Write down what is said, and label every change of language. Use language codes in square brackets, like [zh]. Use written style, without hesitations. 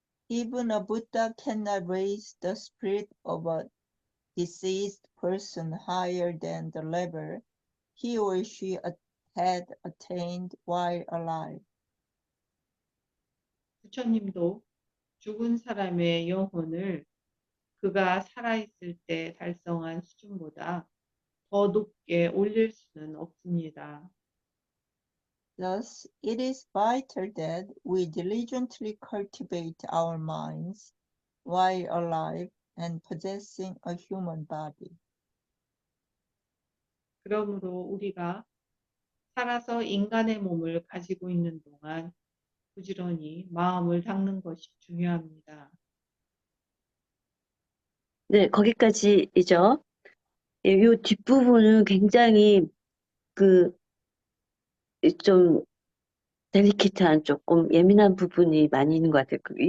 [en] Even a Buddha cannot raise the spirit of a deceased person higher than the level he or she had attained while alive. [ko] 부처님도 죽은 사람의 영혼을 그가 살아있을 때 달성한 수준보다 더 높게 올릴 수는 없습니다. [en] Thus, it is vital that we diligently cultivate our minds while alive and possessing a human body. [ko] 그러므로 우리가 살아서 인간의 몸을 가지고 있는 동안 부지런히 마음을 닦는 것이 중요합니다. 네, 거기까지이죠. 예, 요 뒷부분은 굉장히 그 좀 델리케이트한 조금 예민한 부분이 많이 있는 것 같아요.